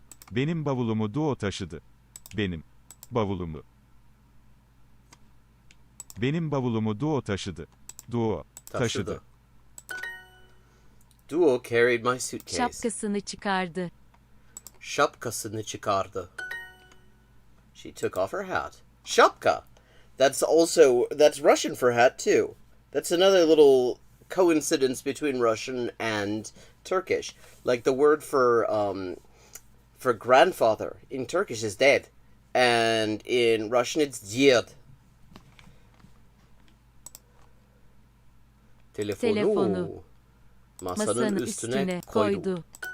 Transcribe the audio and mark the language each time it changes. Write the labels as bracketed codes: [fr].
[tr] Benim bavulumu Duo taşıdı. Benim bavulumu. Benim bavulumu Duo taşıdı. Duo taşıdı. [en] Duo carried my suitcase. [tr] Şapkasını çıkardı. Şapkasını çıkardı. [en] She took off her hat. Shapka. That's Russian for hat too. That's another little coincidence between Russian and Turkish. Like the word for grandfather in Turkish is ded, and in Russian it's djed. [tr] Telefonu masanın üstüne koydu.